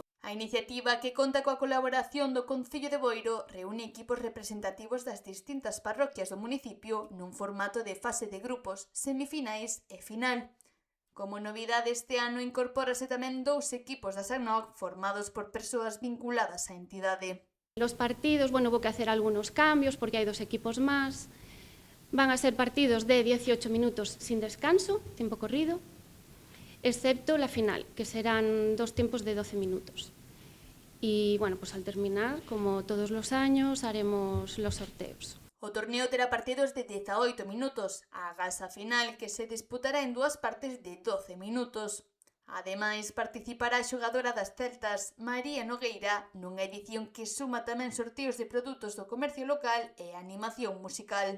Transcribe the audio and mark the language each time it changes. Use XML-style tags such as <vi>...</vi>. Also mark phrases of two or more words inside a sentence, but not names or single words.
<gl>A iniciativa, que conta coa colaboración do Concello de Boiro, reúne equipos representativos das distintas parroquias do municipio nun formato de fase de grupos, semifinais e final. Como novidade, este ano incorpórase tamén 2 equipos da Asanoc formados por persoas vinculadas á entidade.</gl> <es>Los partidos, hubo que hacer algunos cambios porque hay 2 equipos más. Van a ser partidos de 18 minutos sin descanso, tiempo corrido, excepto la final, que serán 2 tiempos de 12 minutos. Y al terminar, como todos los años, haremos los sorteos.</es> <gl>O torneo terá partidos de 18 minutos, agás a final, que se disputará en 2 partes de 12 minutos. Ademais, participará a xogadora das Celtas, María Nogueira, nunha edición que suma tamén sorteos de produtos do comercio local e animación musical.</gl>